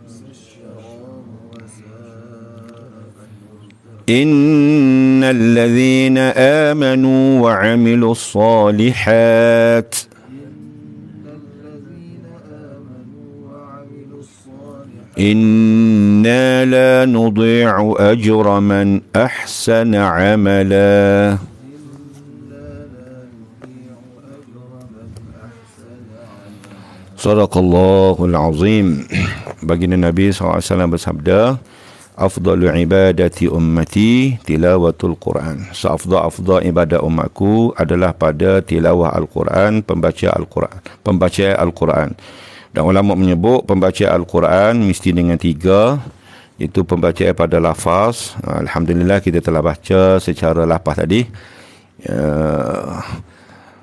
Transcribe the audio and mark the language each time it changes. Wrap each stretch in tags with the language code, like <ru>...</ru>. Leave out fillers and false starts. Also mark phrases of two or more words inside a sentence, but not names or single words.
<ar>إن الذين آمنوا وعملوا الصالحات إنا لا نضيع أجر من أحسن عملا. صدق الله العظيم.</ar> <ms>Baginda Nabi SAW bersabda,</ms> <ar>أفضل عبادة أمتي تلاوة القرآن.</ar> <ms>Seafdal ibadah umatku adalah pada tilawah Al-Quran, pembaca Al-Quran. Dan ulama menyebut pembaca Al-Quran mesti dengan tiga, iaitu pembacaan pada lafaz. Alhamdulillah kita telah baca secara lafaz tadi.</ms>